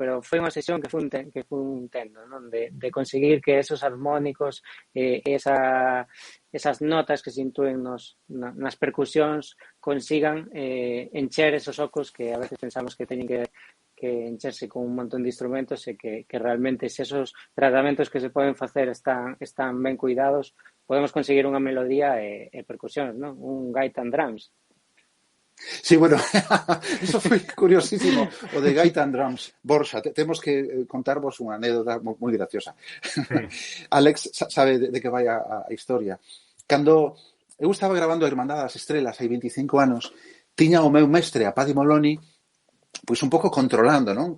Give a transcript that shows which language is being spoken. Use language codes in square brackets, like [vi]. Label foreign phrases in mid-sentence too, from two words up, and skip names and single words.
[gl] Pero foi unha sesión que fun tendo, non? De conseguir que esos armónicos, esas notas que se intúen nas percusións consigan encher esos ocos que a veces pensamos que teñen que encherse con un montón de instrumentos e que realmente se esos tratamentos que se poden facer están ben cuidados, podemos conseguir unha melodía e percusións, non? Un gaita and drums. Sí, bueno, eso foi curiosísimo, o de Gaita and Drums. Borja, temos que contarvos unha anécdota moi graciosa. Sí. Alex sabe de que vai a historia. Cando eu estaba grabando a Irmandade das Estrelas hai 25 anos, tiña o meu mestre, a Paddy Moloney, pois un pouco controlando, non?